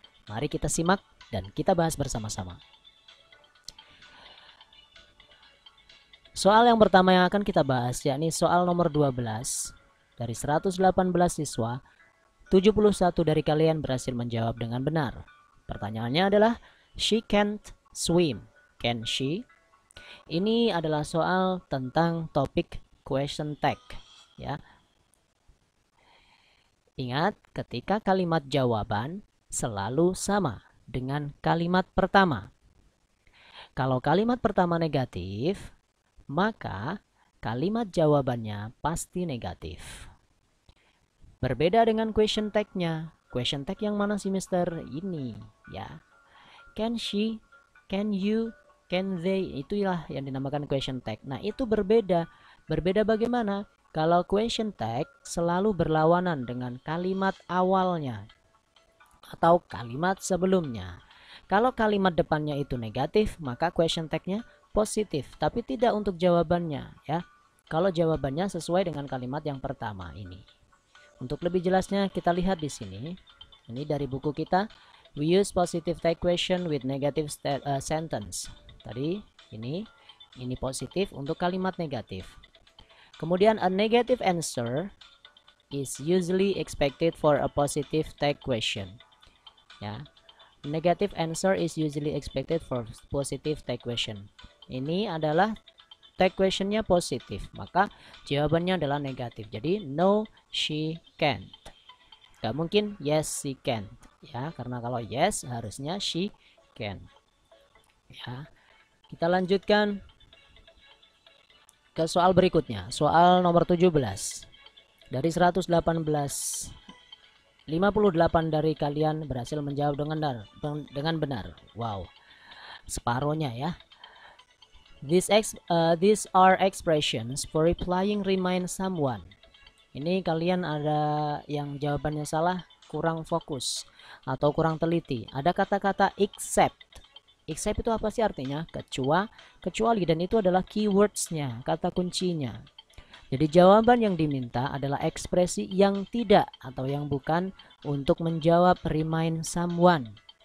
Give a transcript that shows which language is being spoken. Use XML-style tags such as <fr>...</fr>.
<id>Mari kita simak dan kita bahas bersama-sama. Soal yang pertama yang akan kita bahas yakni soal nomor 12. Dari 118 siswa, 71 dari kalian berhasil menjawab dengan benar. Pertanyaannya adalah,</id> <en>she can't swim. Can she?</en> <id>Ini adalah soal tentang topik question tag ya. Ingat, ketika kalimat jawaban selalu sama dengan kalimat pertama. Kalau kalimat pertama negatif, maka kalimat jawabannya pasti negatif. Berbeda dengan question tag-nya. Question tag yang mana sih Mister? Ini ya.</id> <en>Can she? Can you? Can they?</en> <id>Itulah yang dinamakan question tag. Nah, itu berbeda. Berbeda bagaimana? Kalau question tag selalu berlawanan dengan kalimat awalnya atau kalimat sebelumnya. Kalau kalimat depannya itu negatif, maka question tag-nya positif, tapi tidak untuk jawabannya ya. Kalau jawabannya sesuai dengan kalimat yang pertama ini. Untuk lebih jelasnya kita lihat di sini. Ini dari buku kita.</id> <en>We use positive tag question with negative sentence.</en> <id>Tadi ini positif untuk kalimat negatif. Kemudian</id> <en>a negative answer is usually expected for a positive tag question. Ya. Negative answer is usually expected for positive tag question.</en> <id>Ini adalah tag questionnya positif, maka jawabannya adalah negatif. Jadi</id> <en>no, she can't.</en> <id>Gak mungkin</id> <en>yes she can</en> <id>ya, karena kalau yes harusnya she can ya. Kita lanjutkan ke soal berikutnya, soal nomor 17. Dari 118, 58 dari kalian berhasil menjawab dengan benar. Wow, separohnya ya.</id> <en>These are expressions for replying remind someone.</en> <id>Ini kalian ada yang jawabannya salah, kurang fokus atau kurang teliti. Ada kata-kata except. Except itu apa sih artinya? Kecuali, dan itu adalah keywordsnya, kata kuncinya. Jadi jawaban yang diminta adalah ekspresi yang tidak atau yang bukan untuk menjawab remind someone.</id>